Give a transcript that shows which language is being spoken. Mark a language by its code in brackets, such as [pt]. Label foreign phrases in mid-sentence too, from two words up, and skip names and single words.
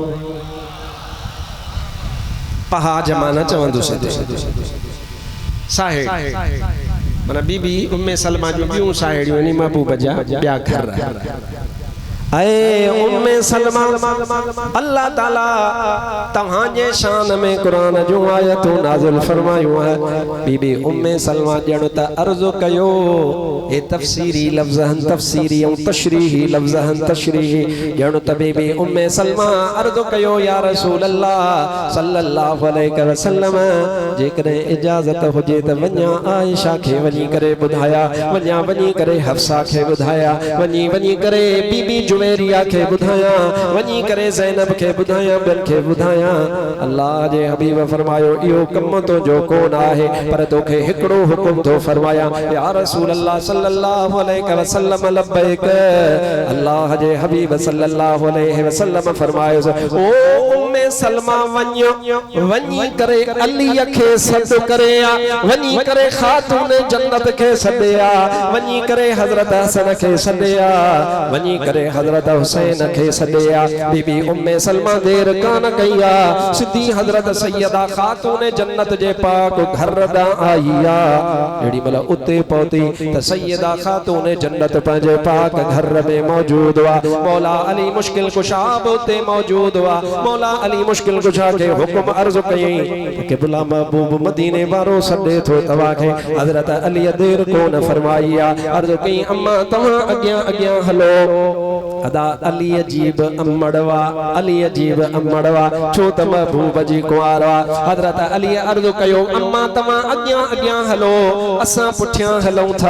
[sd] पहा जमाना चवंदुसि साहेड़ माना बीबी उम्मे सलमा जो ॿियूं साहेड़ियूं आहिनि महबूब जा ॿिया घर। ऐ उम्मे सलमा [ar] الله تعالى [sd] तहां जे शान में कुरान जो आयतूं नाज़िल फरमायूं है। बीबी उम्मे सलमा ॼण त अर्ज़ कयो ए तफसीरी लफ्ज़हन तफसीरी ऐं तशरीही लफ्ज़हन तशरीही ॼण त बीबी उम्मे सलमा अर्ज़ कयो [ar] يا رسول الله صلى الله عليه وسلم [sd] जेकॾहिं इजाज़त हुजे त वञा आयशा खे वञी करे ॿुधाया, वञा वञी करे हफ्सा खे ॿुधाया, वञी करे बीबी जुवेरिया के बुधाया, वनी करे ज़ैनब के बुधाया, बिन के बुधाया। अल्लाह जे हबीब फरमायो इहो कम तो जो कोन आहे पर तोखे हिकड़ो हुकुम तो फरमाया [ar] يا رسول الله صلى الله عليه وسلم [sd] लब्बैक। अल्लाह जे हबीब [ar] صلى الله عليه وسلم [sd] फरमायो ओ उम्मे सलमा वनी करे अली के सद करे, वनी करे खातून जन्नत के सदया, वनी करे हजरत हसन के सदया, वनी करे हजरत हुसैन के सदया। बीबी उम्मे सलमा देर कान कईया सिद्धी हजरत सैयदा खातून जन्नत जे पाक घर दा आईया। जेड़ी मल उते पहुती त सैयदा खातून जन्नत पंहिंजे पाक घर में मौजूद हुआ। मौला अली मुश्किल कुशा उते मौजूद हुआ। मौला अली मुश्किल कुशा के हुक्म अर्ज कई कि बुला महबूब मदीने वारो सदे थो तवा के। हजरत अली देर कोन फरमाईया अर्ज कई अम्मा तहां अग्यां अग्यां हलो। अदा अली अजीब अम्मड़वा, अली अजीब अम्मड़वा छो त महबूब जी कुआरवा। हजरत अली अर्ज कयो अम्मा तमा अग्यां अग्यां हलो असां पुठियां हलूं था।